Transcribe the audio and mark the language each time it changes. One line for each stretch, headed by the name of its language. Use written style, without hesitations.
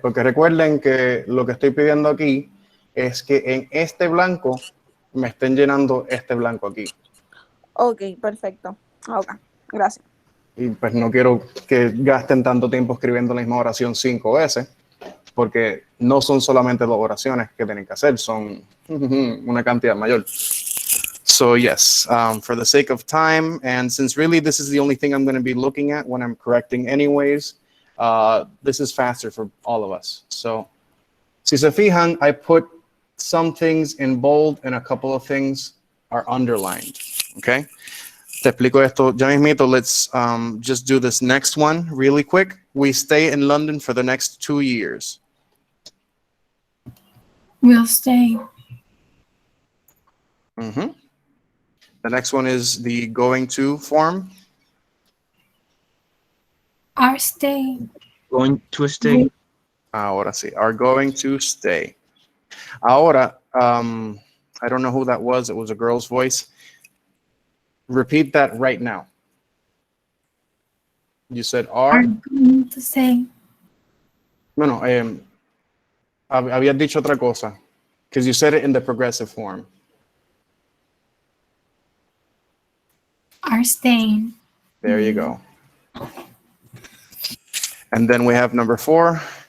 Spanish: Porque recuerden que lo que estoy pidiendo aquí es que en este blanco me estén llenando este blanco aquí. Ok, perfecto. Ok, gracias. Y pues no quiero que gasten tanto tiempo escribiendo la misma oración 5 veces, porque no son solamente 2 oraciones que tienen que hacer, son una cantidad mayor.
English: So yes, for the sake of time, and since really this is the only thing I'm going to be looking at when I'm correcting anyways, this is faster for all of us. So,
Spanish: si se fijan,
English: I put some things in bold and a couple of things are underlined, okay?
Spanish: Te explico esto ya mismito.
English: Let's just do this next one really quick. We stay in London for the next 2 years. Will stay. The next one is the going to form. Are staying. Going to stay.
Spanish: Ahora sí,
English: are going to stay.
Spanish: Ahora,
English: I don't know who that was. It was a girl's voice. Repeat that right now. You said Are are. going to say.
Spanish: No, habías dicho otra cosa.
English: Because you said it in the progressive form. Are staying. There you go. And then we have number 4.